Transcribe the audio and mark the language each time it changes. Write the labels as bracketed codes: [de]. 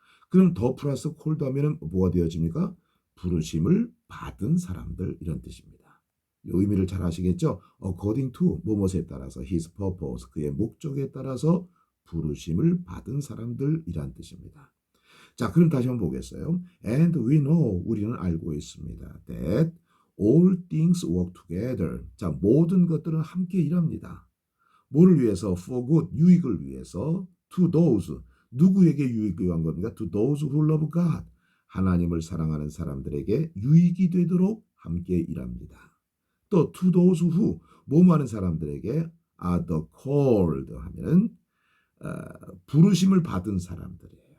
[ko] 그럼 더 플러스 콜드 하면은 뭐가 되어집니까? 부르심을 받은 사람들, 이런 뜻입니다. 이 의미를 잘 아시겠죠? [en] according to, [ko] 무엇에 따라서, [en] his purpose, [ko] 그의 목적에 따라서 부르심을 받은 사람들, 이란 뜻입니다. 자, 그럼 다시 한번 보겠어요. [en] And we know, [ko] 우리는 알고 있습니다. [en] That all things work together. [ko] 자, 모든 것들은 함께 일합니다. 뭐를 위해서? [en] For good, [ko] 유익을 위해서. [en] To those, [ko] 누구에게 유익을 위한 겁니까? [en] To those who love God. [ko] 하나님을 사랑하는 사람들에게 유익이 되도록 함께 일합니다. 또 [en] to those who, [ko] 뭐 많은 사람들에게 [en] are the called [ko] 하면은 부르심을 받은 사람들이에요.